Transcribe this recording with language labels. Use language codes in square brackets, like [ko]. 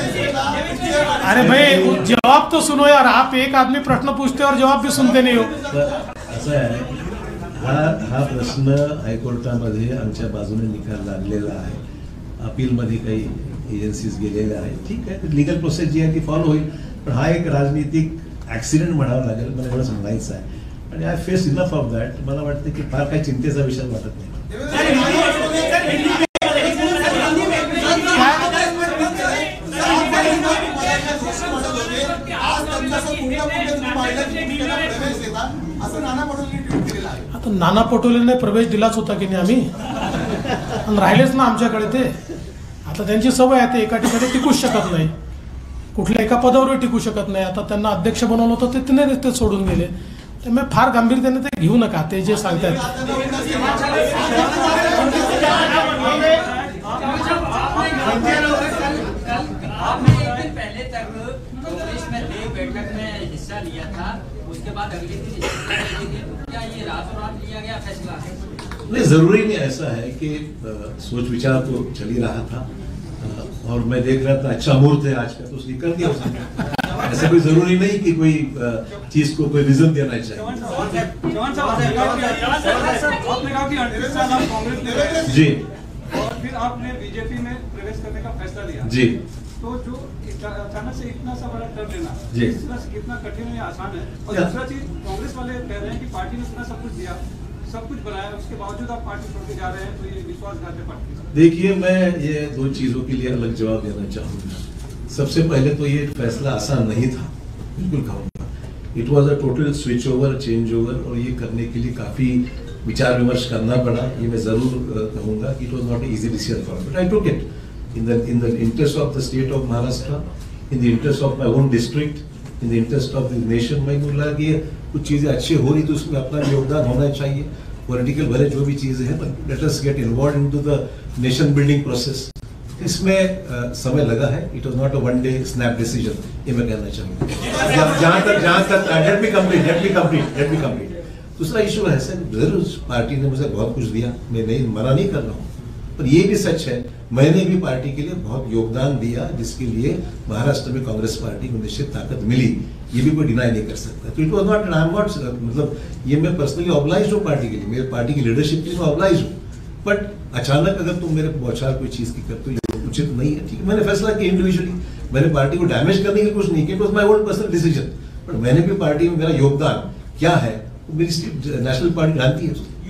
[hi] अरे भाई जवाब तो सुनो यार, आप एक आदमी प्रश्न पूछते और जवाब भी सुनते नहीं हो। [mr] असं आहे, हा प्रश्न हायकोर्टामध्ये आमच्या बाजूने निकाल लागलेला आहे, अपीलमध्ये काही एजन्सीज गेलेल्या आहेत, ठीक आहे, लिगल प्रोसेस जी आहे ती फॉलो होईल, पण हा एक राजनीतिक ऍक्सिडेंट म्हणावं लागेल, मला एवढं सांगायचं आहे, आणि [en] I face enough of that. [mr] मला वाटतं की फार काही चिंतेचा विषय वाटत नाही। आता नाना पटोलेने प्रवेश दिलाच होता की नाही आम्ही, आणि राहिलेच ना आमच्याकडे ते। आता त्यांची सवय आहे, ते एका ठिकाणी टिकूच शकत नाही, कुठल्या एका पदावर टिकू शकत नाही। आता त्यांना अध्यक्ष बनवलं होतं ते तिने ते सोडून गेले, त्यामुळे फार गांभीर्याने ते घेऊ नका ते जे सांगतात। [hi] आपने एक दिन पहले तक कांग्रेस में बैठक में हिस्सा लिया था, उसके बाद अगले दिन क्या ये रातों रात लिया गया फैसला है? नहीं, जरूरी नहीं ऐसा है कि सोच विचार तो चल ही रहा था, और मैं देख रहा था अच्छा मुहूर्त है आज का, तो उसने कर दिया उसने। ऐसा कोई जरूरी नहीं कि कोई चीज को कोई रीजन देना चाहिए। जी, और फिर आपने बीजेपी में प्रवेश करने का फैसला लिया जी, तो जो अचानक से इतना सा बड़ा टर्न लेना जी, कितना कठिन है, आसान है? और दूसरा चीज, कांग्रेस वाले कह रहे हैं कि पार्टी ने इतना सब कुछ दिया, सब कुछ बनाया, उसके बावजूद आप पार्टी छोड़ के जा रहे हैं, तो ये विश्वासघात है पार्टी। देखिए, मैं ये 2 चीजों के लिए अलग जवाब देना चाहूंगा। सबसे पहले तो ये फैसला आसान नहीं था, बिल्कुल कहूँगा, [en] it was a total switch over, [hi] change over, और ये करने के लिए काफी विचार विमर्श करना पड़ा। ये मैं जरूर कहूँगा कि [en] It was not easy decision for me, but I took it in the interest of the state of Maharashtra, in the interest of my own district, in the interest of the nation। [hi] मैं बोला कि कुछ चीजें अच्छी हो रही तो उसमें अपना योगदान होना चाहिए, पॉलिटिकल भले जो भी चीजें हैं, [en] but let us get involved into the nation building process। [hi] इसमें समय लगा है, [en] it was not a one day snap decision, [hi] ये मैं कहना चाहूँगा। जहाँ तक [en] let me complete। [hi] दूसरा इशू है सर, जरूर पार्टी ने मुझे बहुत कुछ दिया, मैं नहीं मना नहीं कर रहा हूँ, पर ये भी सच है मैंने भी पार्टी के लिए बहुत योगदान दिया, जिसके लिए महाराष्ट्र में कांग्रेस पार्टी को निश्चित ताकत मिली, ये भी कोई डिनाई नहीं कर सकता। तो [en] it was not, I am not, [hi] मतलब ये मैं पर्सनली ऑब्लाइज्ड हूँ पार्टी के लिए, मेरे पार्टी की लीडरशिप के लिए मैं ऑब्लाइज्ड हूँ, बट अचानक अगर तुम मेरे बौछार कोई चीज की करते हो ये उचित नहीं है। ठीक है, मैंने फैसला किया इंडिविजुअली, मैंने पार्टी को डैमेज करने के लिए कुछ नहीं किया, [en] it was my own personal decision, [hi] but मैंने भी पार्टी में मेरा योगदान क्या है मेरी नेशनल पार्टी जानती है।